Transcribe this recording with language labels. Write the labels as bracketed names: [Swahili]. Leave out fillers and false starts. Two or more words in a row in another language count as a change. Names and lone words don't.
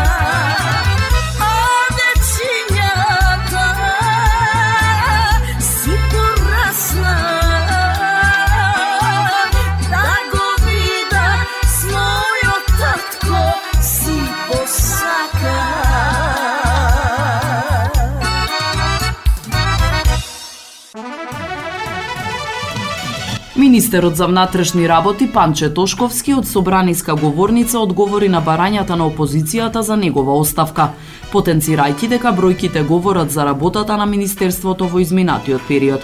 [Macedonian] А дечињата си порасна, да го вида с мојо татко си посака. Министерот за внатрешни работи Панче Тошковски од собраниска говорница одговори на барањата на опозицијата за негова оставка, потенцирајќи дека бројките говорат за работата на Министерството во изминатиот период.